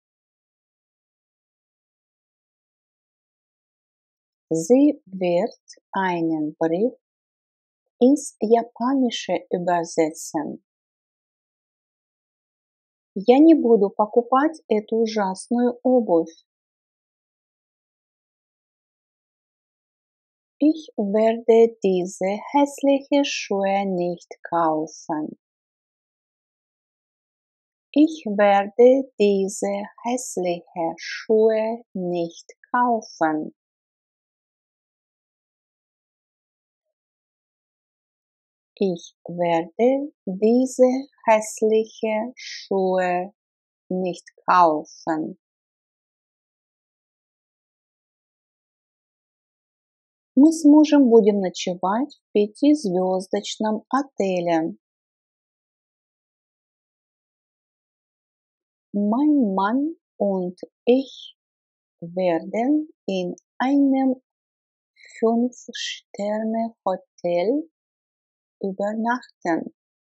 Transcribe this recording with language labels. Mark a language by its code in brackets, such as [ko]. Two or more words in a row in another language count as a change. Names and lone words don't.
[de] Sie wird einen Brief ins Japanische übersetzen. [ru] Я не буду покупать эту ужасную обувь. [de] Ich werde diese hässliche Schuhe nicht kaufen. Ich werde diese hässliche Schuhe nicht kaufen. Ich werde diese hässliche Schuhe nicht kaufen. [ru] Мы с мужем будем ночевать в 5-звездочном отеле. [de] Mein Mann und ich werden in einem 5-Sterne-Hotel übernachten.